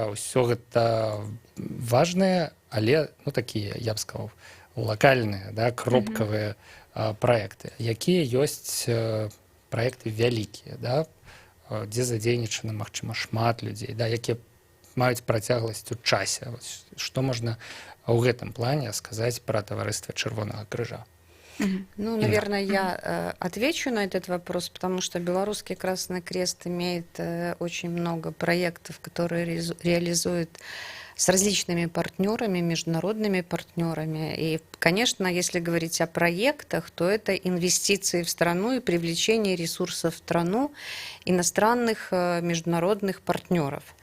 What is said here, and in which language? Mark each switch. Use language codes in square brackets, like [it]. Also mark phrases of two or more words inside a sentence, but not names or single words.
[be] Усё гэта важныя, але такія, я б сказаў, лакальныя, да, кропкавыя праекты. Якія ёсць праекты вялікія, да, дзе задзейнічана, магчыма, шмат людзей, да, якія маюць працягласць у часе. Што можна ў гэтым плане сказаць пра таварыства Чырвонага крыжа? [ru] Ну, наверное, я отвечу на этот вопрос, потому что Белорусский Красный Крест имеет очень много проектов, которые реализует с различными партнерами, международными партнерами. И, конечно, если говорить о проектах, то это инвестиции в страну и привлечение ресурсов в страну иностранных международных партнеров.